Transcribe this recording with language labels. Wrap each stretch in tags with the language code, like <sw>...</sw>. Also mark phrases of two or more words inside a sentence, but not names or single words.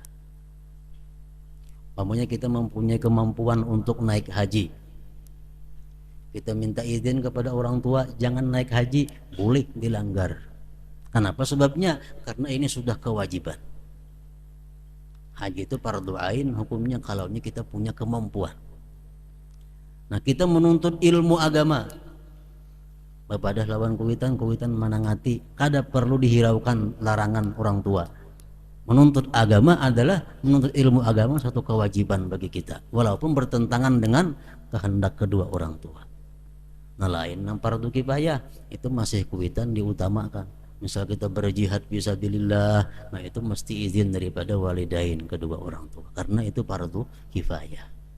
<id>Umpamanya kita mempunyai kemampuan untuk naik haji, kita minta izin kepada orang tua jangan naik haji, boleh dilanggar. Kenapa? Sebabnya karena ini sudah kewajiban. Haji itu fardhu ain hukumnya kalau kita punya kemampuan.</id> <bjn>Nah, kita menuntut ilmu agama, bapadah lawan kuitan manangati, kada perlu dihiraukan larangan orang tua.</bjn> <id>Menuntut agama adalah menuntut ilmu agama, satu kewajiban bagi kita, walaupun bertentangan dengan kehendak kedua orang tua.</id> <bjn>Nah, lain yang fardu kifayah itu masih kuitan diutamakan.</bjn> <id>Misal kita berjihad fisabilillah, nah itu mesti izin daripada walidain kedua orang tua, karena itu fardu kifayah.</id>